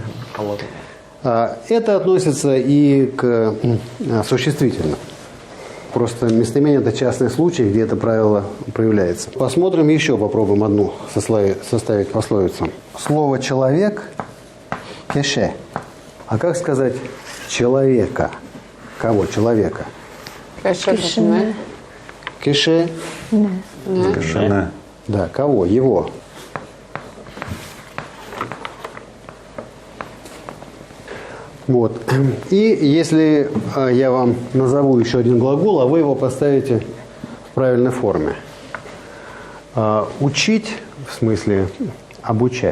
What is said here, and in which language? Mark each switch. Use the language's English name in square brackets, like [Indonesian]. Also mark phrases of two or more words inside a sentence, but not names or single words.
[Russian] Это относится и к существительным. Просто местоимение – это частный случай, где это правило проявляется. Посмотрим еще, попробуем одну составить пословицу. Слово «человек» – кеше. А как сказать «человека»? Кого? Человека. Кешне. Кеше. Кешена. Да, кого? Его. Вот. И если я вам назову еще один глагол, а вы его поставите в правильной форме. Учить, в смысле обучать.